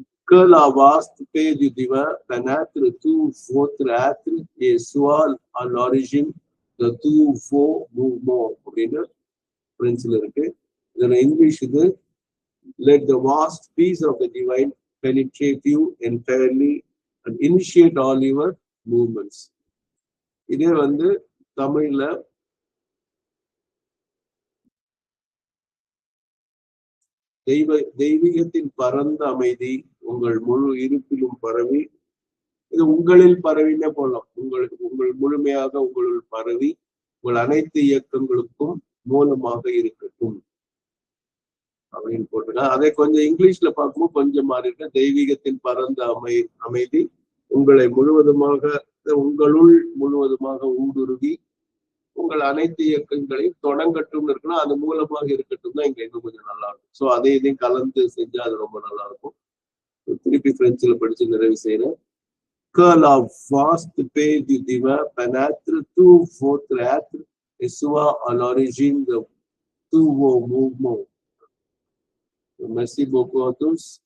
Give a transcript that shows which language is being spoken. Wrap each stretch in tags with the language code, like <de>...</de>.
<fr>Que la vaste paix du divin pénètre tout votre être et soit à l'origine de tous vos mouvements</fr> <ta>அப்படின்னு பிரெஞ்சுல இருக்கு. இதுல English இது</ta> <en>let the vast peace of the divine penetrate you entirely and initiate all your movements.</en> <ta>இதே தமிழ்ல தெய்வீகத்தின் பரந்த அமைதி உங்கள் முழு இருப்பிலும் பரவி, இது உங்களில் பரவினே போலாம். உங்கள் முழுமையாக உங்களுள் பரவி உங்கள் அனைத்து இயக்கங்களுக்கும் மூலமாக இருக்கட்டும் அப்படின்னு போட்டிருக்காங்க. அதை கொஞ்சம் இங்கிலீஷ்ல பார்க்கும்போது கொஞ்சம் மாறி இருக்கு. தெய்வீகத்தின் பரந்த அமைதி உங்களை முழுவதுமாக உங்களுள் முழுவதுமாக ஊடுருவி உங்கள் அனைத்து இயக்கங்களையும் தொடங்கட்டும் இருக்குன்னா அது மூலமாக இருக்கட்டும் தான் இங்க இன்னும் கொஞ்சம் நல்லா இருக்கும். ஸோ அதை இதையும் கலந்து செஞ்சா அது ரொம்ப நல்லா இருக்கும். திருப்பி பிரெஞ்சுல படிச்சு நிறைவு செய்யறேன்.</ta> <fr>Que la vaste paix du divin pénètre tout votre être et soit à l'origine de tous vos mouvements. Merci beaucoup à tous.</fr>